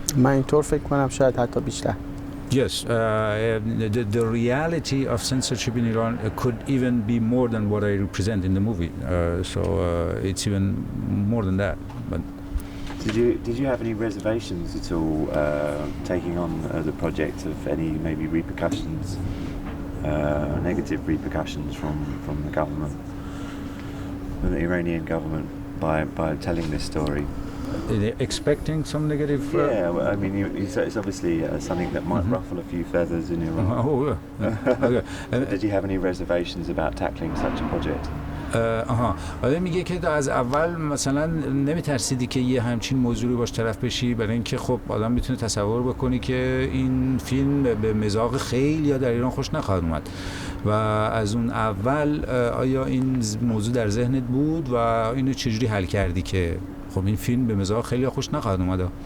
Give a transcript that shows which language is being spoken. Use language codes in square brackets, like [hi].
[fa] من اینطور فکر کنم، شاید حتی بیشتر. [en] Yes, the reality of censorship in Iran could even be more than what I represent in the movie. It's even more than that. But did you have any reservations at all taking on the project of any maybe repercussions, negative repercussions from the government, from the Iranian government by telling this story? Expecting some negative? Yeah, well, I mean, it's obviously something that might ruffle a few feathers in Iran. Oh, yeah. Okay. Did you have any reservations about tackling such a project? [fa] آره میگه که از اول مثلا نمیترسیدی که یه همچین موضوعی باش طرف بشی، برای اینکه خب آدم میتونه تصور بکنی که این فیلم به مذاق خیلی در ایران خوش نخواهد اومد و از اون اول آیا این موضوع در ذهنت بود و اینو چجوری حل کردی که خب این فیلم به مذاق خیلی خوش نخواهد اومد؟